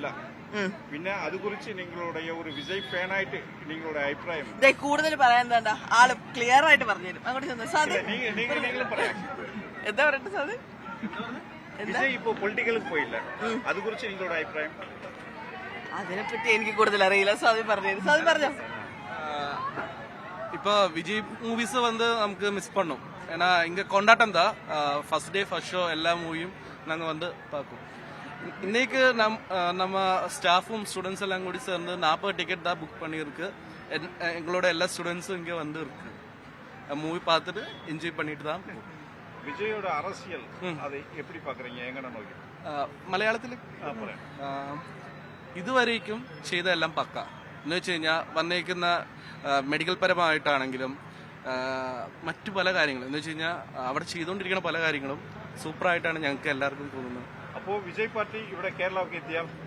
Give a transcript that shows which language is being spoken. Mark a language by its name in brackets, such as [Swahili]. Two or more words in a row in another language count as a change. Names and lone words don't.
[Malayalam] പിന്നെ അത് കുറിച്ച് നിങ്ങളുടെ ഒരു വിജയ് ഫാനായിട്ട് നിങ്ങളുടെ അഭിപ്രായം? കൂടുതൽ പറയാൻ എന്താ, ആള് ക്ലിയർ ആയിട്ട് പറഞ്ഞുതരും. അങ്ങോട്ട് ചെന്നു സാധു എന്താ പറയട്ടെ സാധു? വിജയ് ഇപ്പോ പൊളിറ്റിക്കലിൽ പോയില്ല, അത് കുറിച്ച് നിങ്ങളുടെ അഭിപ്രായം? അതിനെപ്പറ്റി എനിക്ക് കൂടുതൽ അറിയില്ല. സാധു പറഞ്ഞു. സാധു പറഞ്ഞോ. [Tamil] இப்போ விஜய் மூவிஸ் நமக்கு மிஸ் பண்ணோம். ஏன்னா இங்கே கொண்டாட்டம் தான். [English] first day first show [Tamil] எல்லா மூவியும் நாங்கள் பார்ப்போம். இன்னைக்கு நம்ம ஸ்டாஃபும் ஸ்டூடெண்ட்ஸ் எல்லாம் கூடி சேர்ந்து 40 டிக்கெட் தான் புக் பண்ணியிருக்கு. எங்களோட எல்லா ஸ்டூடெண்ட்ஸும் இங்கே இருக்கு. மூவி பார்த்துட்டு என்ஜாய் பண்ணிட்டு தான். விஜயோட அரசியல் அதை எப்படி பார்க்குறீங்க, எങ്ങനെ நோக்கி? [Malayalam] മലയാളത്തിൽ ഇതുവരേക്കും ചെയ്തതെല്ലാം പക്ക എന്ന് വെച്ച് കഴിഞ്ഞാൽ വന്നേക്കുന്ന മെഡിക്കൽ പരമായിട്ടാണെങ്കിലും മറ്റു പല കാര്യങ്ങളും എന്ന് വെച്ച് കഴിഞ്ഞാൽ അവിടെ ചെയ്തുകൊണ്ടിരിക്കുന്ന പല കാര്യങ്ങളും സൂപ്പറായിട്ടാണ് ഞങ്ങൾക്ക് എല്ലാവർക്കും തോന്നുന്നത്. അപ്പോൾ വിജയ് പാർട്ടി ഇവിടെ കേരളമൊക്കെ എത്തിയാൽ